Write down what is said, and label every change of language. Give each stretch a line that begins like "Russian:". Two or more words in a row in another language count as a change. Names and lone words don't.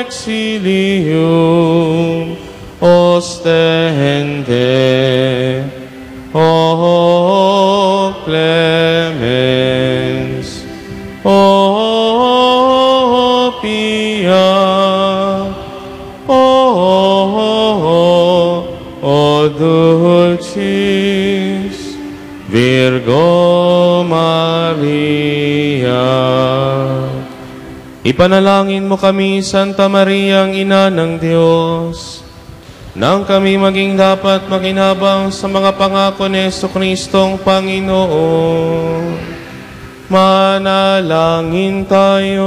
Latin: exilium ostende, o clemens, o pia, o dulcis Virgo Maria.
Filipino: Ipanalangin mo kami, Santa Maria, ang Ina ng Diyos, nang kami maging dapat makinabang sa mga pangako ni Jesucristong Panginoon. Manalangin tayo.